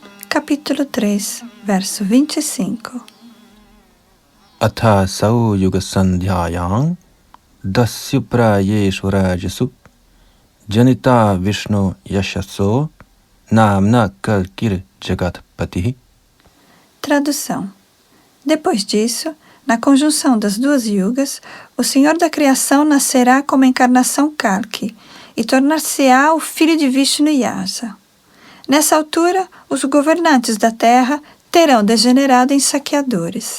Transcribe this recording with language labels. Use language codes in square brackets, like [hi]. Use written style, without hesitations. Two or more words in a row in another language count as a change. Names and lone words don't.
[pt] capítulo 3, verso 25. [sa] Atha sau yuga sandhyayang dasya prayeshu rajasu janita Vishnu yashaso namna kalkir jagatpatihi. [pt] Tradução. Depois disso, na conjunção das duas yugas, o Senhor da Criação nascerá como a encarnação Kalki e tornar-se-á o filho de Vishnu Yasa. Nessa altura, os governantes da terra terão degenerado em saqueadores.